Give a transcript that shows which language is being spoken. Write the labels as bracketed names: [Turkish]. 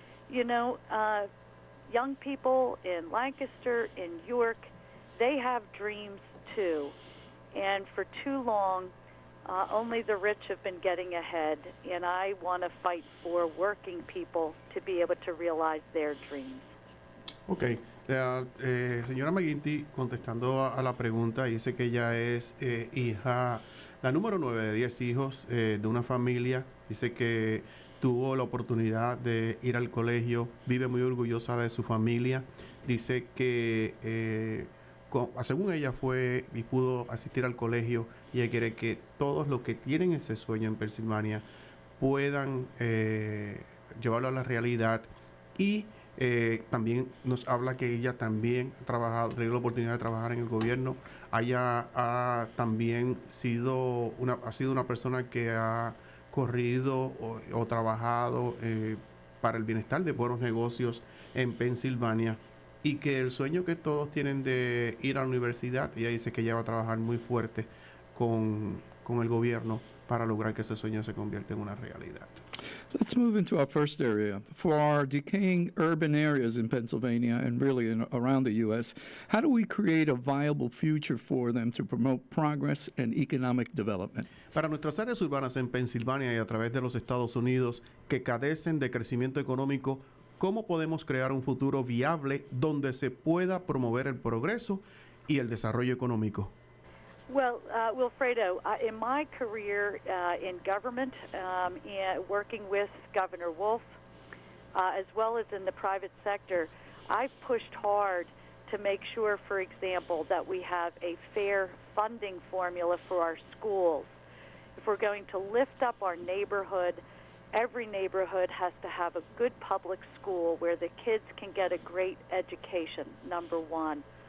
[English] You know, young people in Lancaster, in York, they have dreams too. And for too long, only the rich have been getting ahead. And I want to fight for working people to be able to realize their dreams. Ok. [Spanish] Señora Mcginty, contestando a la pregunta, dice que ella es hija, la número 9 de 10 hijos de una familia. Dice que tuvo la oportunidad de ir al colegio, vive muy orgullosa de su familia. Dice que, según ella, fue y pudo asistir al colegio, y ella quiere que todos los que tienen ese sueño en Pensilvania puedan llevarlo a la realidad. Y también nos habla que ella también ha tenido la oportunidad de trabajar en el gobierno. Ella ha también sido una persona que ha corrido o trabajado para el bienestar de buenos negocios en Pensilvania, y que el sueño que todos tienen de ir a la universidad, ella dice que ella va a trabajar muy fuerte con el gobierno para lograr que ese sueño se convierta en una realidad. [English] Let's move into our first area. For our decaying urban areas in Pennsylvania and really around the U.S., how do we create a viable future for them to promote progress and economic development? [Spanish] Para nuestras áreas urbanas en Pensilvania y a través de los Estados Unidos que carecen de crecimiento económico, ¿cómo podemos crear un futuro viable donde se pueda promover el progreso y el desarrollo económico? [English] Well, Wilfredo, in my career in government, working with Governor Wolf, as well as in the private sector, I've pushed hard to make sure, for example, that we have a fair funding formula for our schools. If we're going to lift up our neighborhood, every neighborhood has to have a good public school where the kids can get a great education, number one.